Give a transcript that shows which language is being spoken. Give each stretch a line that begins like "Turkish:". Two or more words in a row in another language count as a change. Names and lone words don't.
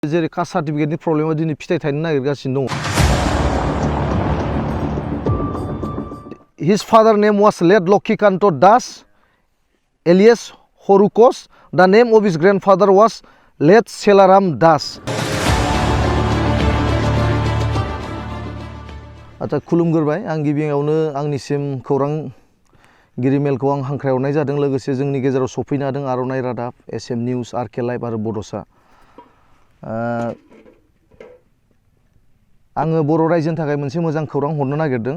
Bodo: जेरै
English: caste certificateनि problemआ
Bodo: दिनै फिथाइ थायनो नागिरगासिनो दङ।
English: His father name was late Lokhikanto Das alias Horukos. The name of his grandfather was late Selaram Das.
Bodo: आच्चा खुलुमगोरबाय आं गिबियावनो आंनिसिम खौरांगिरि मेलखौ आं हांख्रायहरनाय जादों। लोगोसे जोंनि गेजेराव सफैनो हादों आर'नाइ रादाब, एसएम निउज, आरके लाइभ आरो बड'सा। आङो बर' रायजोनि थाखाय मोनसे मोजां खौरां हरनो नागिरदों।